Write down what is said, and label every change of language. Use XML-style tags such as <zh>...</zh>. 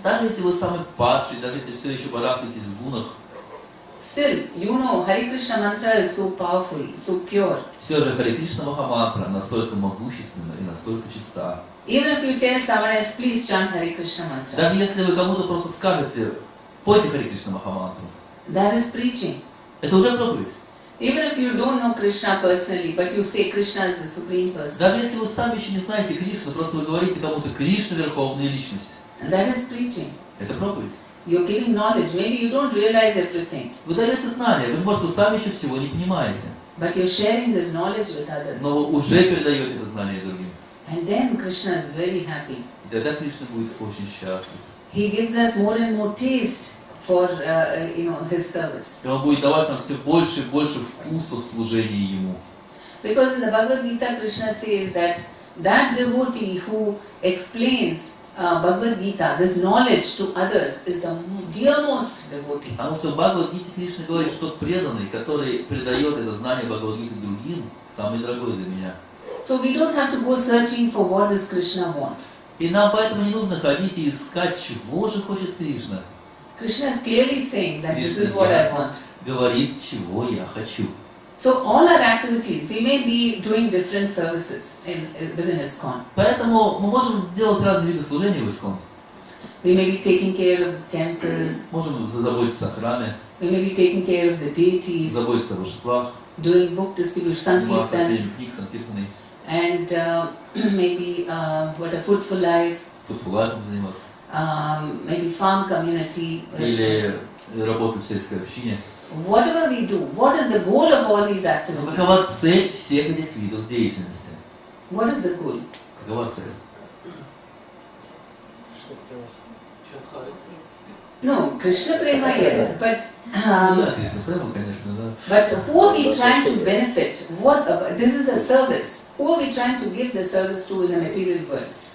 <ru>Даже если вы самый падший, даже если все еще барахтаетесь в гунах,</ru> <en>still, Hare Krishna mantra is so powerful, so pure.</en> <ru>все же Харе Кришна Махамантра настолько могущественна и настолько чиста.</ru> <en>Even if you tell someone else, please chant Hare Krishna mantra,</en> <ru>Даже если вы кому-то просто скажете: пойте Харе Кришна Махамантру,</ru> <en>that is preaching.</en> <ru>это уже проповедь.</ru> <en>Even if you don't know Krishna personally, but you say Krishna is the supreme person,</en> <ru>Даже если вы сами еще не знаете Кришну, просто вы говорите кому-то: Кришна — верховная личность,</ru> <en>that is preaching.</en> <ru>это проповедь.</ru> <en>You're giving knowledge. Maybe you don't realize everything,</en> <ru>Вы даете знания, быть может, вы сами еще всего не понимаете,</ru> <en>but you're sharing this knowledge with others.</en> <ru>но вы уже передаете это знание другим.</ru> <en>And then Krishna is very happy.</en> <ru>И тогда Кришна будет очень счастлив.</ru> <en>He gives us more and more taste for his service.</en> <ru>И Он будет давать нам все больше и больше вкуса в служении Ему.</ru> <en>Because in the Bhagavad Gita, Krishna says that devotee who explains Bhagavad Gita, this knowledge to others, is the dearmost devotee.</en> <ru>Потому что в Бхагавад-гите Кришна говорит, что тот преданный, который передает это знание Бхагавад-гиты другим, самый дорогой для меня.</ru> <en>So we don't have to go searching for what does Krishna want.</en> <ru>И нам поэтому не нужно ходить и искать, чего же хочет Кришна.</ru> <en>Krishna is clearly saying that this is what I want.</en> <ru>Говорит, чего я хочу.</ru> <en>So all our activities, we may be doing different services within ISKCON.</en> <ru>Поэтому мы можем делать разные виды служения в ISKCON.</ru> <en>We may be taking care of the temple.</en> <ru>Можем заботиться о храме.</ru> <en>We may be taking care of the deities.</en> <ru>Заботиться о божествах.</ru> <en>Doing book distribution, sankirtan.</en> <ru>Книг, санкиртаны.</ru> <en>And maybe what a food for life.</en> <ru>Food for life заниматься.</ru> <en>Maybe farm community.</en> <ru>Или работа в сельской общине.</ru> <en>Whatever we do, what is the goal of all these activities?</en> <ru>Какова цель всех этих видов деятельности?</ru> <en>What is the goal?</en> <ru>Какова цель?</ru> <en>No, Krishna Prema, yes, but</en> <ru>Да, Кришна Према, конечно, да.</ru> <en>but who are we trying to benefit? What this is a service. Who are we trying to give the service to in the material world?</en>